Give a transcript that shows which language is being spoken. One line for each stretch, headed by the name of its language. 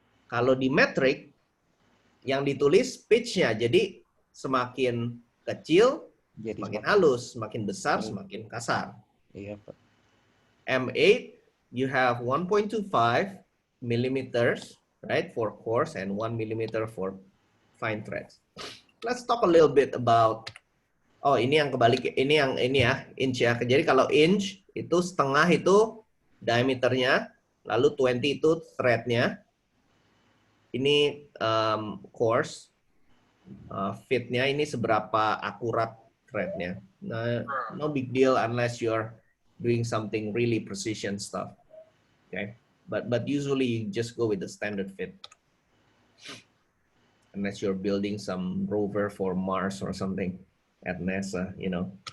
Indonesian: Kalau di metric yang ditulis pitch-nya, jadi semakin kecil Jadi semakin halus, semakin besar semakin kasar. Iya Pak.
English: M8 you have 1.25 millimeters, right, for coarse and 1 millimeter for fine threads. Let's talk a little bit about,
Indonesian: oh ini yang kebalik, ini ya, inch ya. Jadi kalau inch itu setengah itu diameternya, lalu 20 itu threadnya. Ini coarse, fitnya ini seberapa akurat threadnya.
English: Nah, no big deal unless you're doing something really precision stuff. Okay, but usually you just go with the standard fit. Unless you're building some rover for Mars or something at NASA, you know.